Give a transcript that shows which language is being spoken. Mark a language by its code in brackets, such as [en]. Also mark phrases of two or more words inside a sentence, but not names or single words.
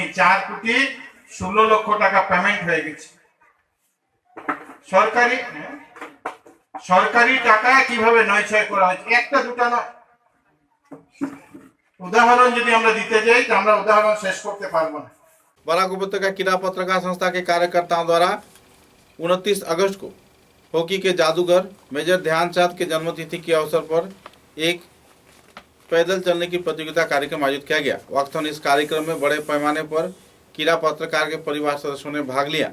[bn] 4 কোটি 16 লক্ষ টাকা পেমেন্ট হয়ে গেছে। সরকারি টাকা কিভাবে নয়ছয় করা হয়েছে, একটা দুটা নয়, উদাহরণ যদি আমরা দিতে যাই তো আমরা উদাহরণ শেষ করতে পারবো না। [hi] बराक उपत्यका क्रीड़ा पत्रकार संस्था के कार्यकर्ताओं द्वारा 29 अगस्त को हॉकी के जादूगर मेजर ध्यानचंद के जन्मतिथि के अवसर पर एक पैदल चलने की प्रतियोगिता कार्यक्रम आयोजित किया गया। वक्तन इस कार्यक्रम में बड़े पैमाने पर क्रीड़ा पत्रकार के परिवार सदस्यों ने भाग लिया।